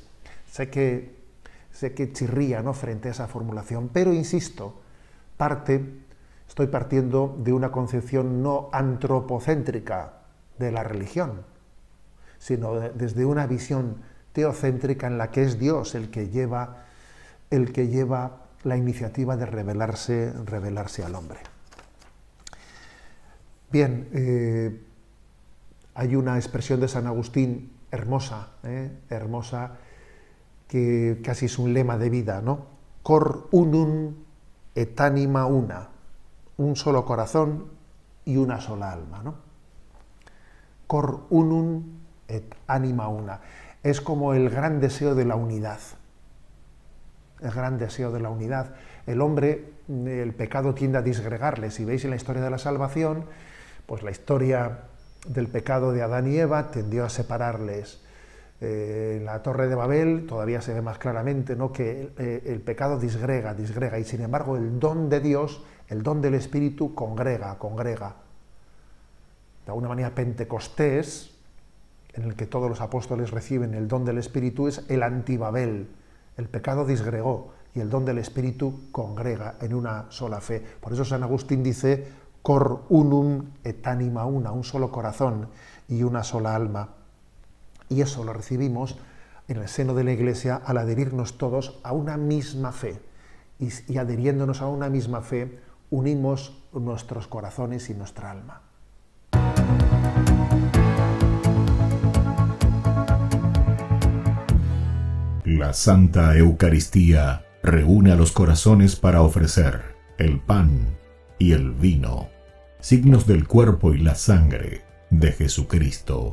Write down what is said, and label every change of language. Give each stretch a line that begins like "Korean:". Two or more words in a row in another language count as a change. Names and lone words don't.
Spanish: Sé que chirría, ¿no?, frente a esa formulación, pero insisto, estoy partiendo de una concepción no antropocéntrica de la religión, sino desde una visión teocéntrica en la que es Dios el que lleva la iniciativa de revelarse al hombre. Bien, hay una expresión de San Agustín hermosa, que casi es un lema de vida, ¿no?
Latin: Cor unum et anima una.
Spanish: Un solo corazón y una sola alma, ¿no?
Latin: Cor unum et anima una.
Spanish: Es como el gran deseo de la unidad. El gran deseo de la unidad. El hombre, el pecado tiende a disgregarle. Si veis en la historia de la salvación, pues la historia del pecado de Adán y Eva tendió a separarles. En la Torre de Babel todavía se ve más claramente, ¿no?, que el pecado disgrega, y sin embargo el don de Dios, el don del Espíritu congrega. De alguna manera Pentecostés, en el que todos los apóstoles reciben el don del Espíritu, es el antibabel. El pecado disgregó y el don del Espíritu congrega en una sola fe. Por eso San Agustín dice
Latin: cor unum et anima una,
Spanish: un solo corazón y una sola alma. Y eso lo recibimos en el seno de la Iglesia al adherirnos todos a una misma fe. Y adhiriéndonos a una misma fe, unimos nuestros corazones y nuestra alma. La Santa Eucaristía reúne a los corazones para ofrecer el pan y el vino, signos del cuerpo y la sangre de Jesucristo.